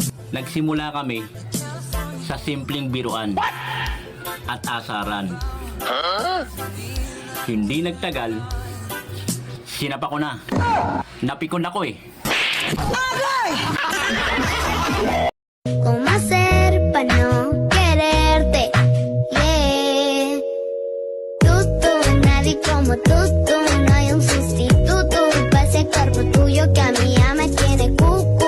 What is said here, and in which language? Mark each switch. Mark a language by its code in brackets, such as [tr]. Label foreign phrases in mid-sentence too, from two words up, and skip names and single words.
[tl] Nagsimula kami sa simpleng biruan at asaran. Hindi nagtagal, sinapa ko na. Napikon ako eh. [es] ¿Cómo hacer para no quererte? [en] Yeah. [es] Tú, nadie como tú, no hay un sustituto para ese cuerpo tuyo que a mí ya me tiene cucu.